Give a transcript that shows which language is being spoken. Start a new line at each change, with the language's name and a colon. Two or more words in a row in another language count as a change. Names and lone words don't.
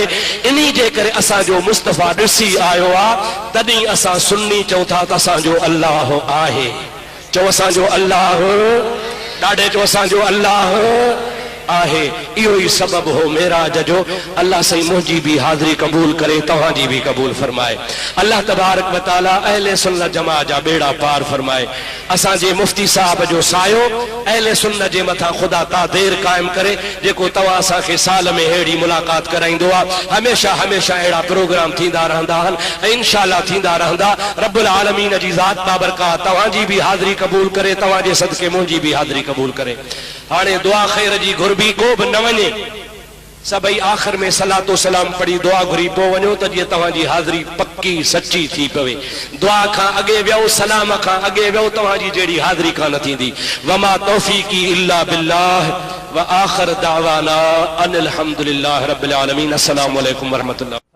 Sindhi: इन्ही जे करे असांजो मुस्तफ़ा ॾिसी आयो आहे तॾहिं असां सुन्नी चऊं था त असांजो अल्लाह आहे। चओ असांजो अल्लाह। ॾाढे चओ असांजो अल्लाह आहे। इहो ई सबब हो मेराज जो। अल्लाह सही मुंहिंजी बि हाज़िरी क़बूल करे तव्हांजी बि क़बूल फरमाए।
Arabic: الله تبارك وتعالى
Sindhi: अहले सुन्नत जमात जा बेड़ा पार फरमाए। असांजे मुफ्ती साहब जो सायो अहले सुन्नत जे मथां ख़ुदा तादेर क़ाइम करे जेको तव्हां असांखे साल में अहिड़ी मुलाक़ात कराईंदो आहे। हमेशा हमेशा अहिड़ा प्रोग्राम थींदा रहंदा आहिनि ऐं इंशाअल्लाह थींदा रहंदा।
Arabic: رب العالمين
Sindhi: जी ज़ात बाबरकात तव्हांजी बि हाज़िरी क़बूल करे तव्हांजे सदके मुंहिंजी बि हाज़िरी क़बूल करे। हाणे दुआ ख़ैर जी घुरबी को बि न वञे सभई आख़िर में सलातो सलाम पढ़ी दुआ घुरी पोइ वञो त जीअं तव्हांजी हाज़िरी पक्की सची थी पवे। दुआ खां अॻे वियो सलाम खां अॻे वियो तव्हांजी जहिड़ी हाज़िरी कान थींदी।
Arabic: وما توفيقي إلا بالله وآخر دعوانا أن الحمد لله رب العالمين. السلام عليكم ورحمة الله.